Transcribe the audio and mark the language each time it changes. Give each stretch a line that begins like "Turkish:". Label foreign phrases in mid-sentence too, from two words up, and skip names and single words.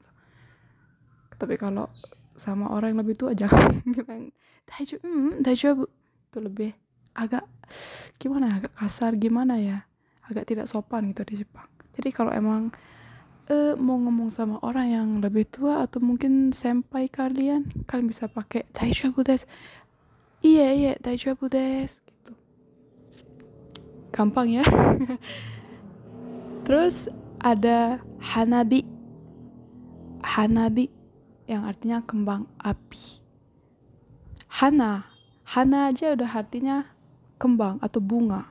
Indonesian: Tapi kalau sama orang yang lebih tua jangan bilang daijoubu. Itu lebih agak gimana, agak kasar gimana ya, agak tidak sopan gitu di Jepang. Jadi kalau emang mau ngomong sama orang yang lebih tua atau mungkin senpai kalian bisa pakai
Japanese: 大丈夫です.
Indonesian: Iya
Japanese: 大丈夫です
Indonesian: gitu. Gampang ya. Terus ada hanabi. Hanabi yang artinya kembang api. Hana aja udah artinya kembang atau bunga.